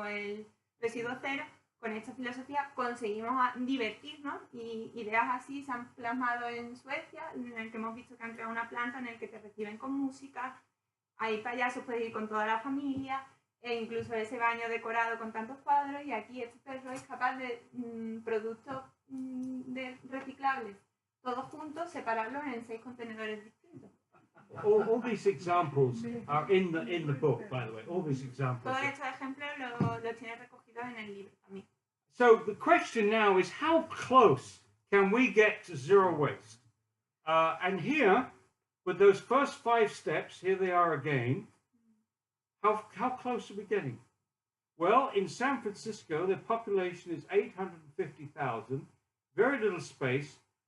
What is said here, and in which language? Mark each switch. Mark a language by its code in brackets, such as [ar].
[es] O el residuo cero, con esta filosofía conseguimos divertirnos, y ideas así se han plasmado en Suecia, en el que hemos visto que han creado una planta en el que te reciben con música, hay payasos, puedes ir con toda la familia, e incluso ese baño decorado con tantos cuadros, y aquí este perro es capaz de productos reciclables, todos juntos, separarlos en 6 contenedores distintos. [en] All these examples are in the book, by the way. All these examples. [es] Todos estos ejemplos los tienes recogidos en el libro también. [en] So the question now is, how close can we get to zero waste? And here, with those first 5 steps, here they are again. How close are we getting? Well, in San Francisco, the population is 850,000, very little space.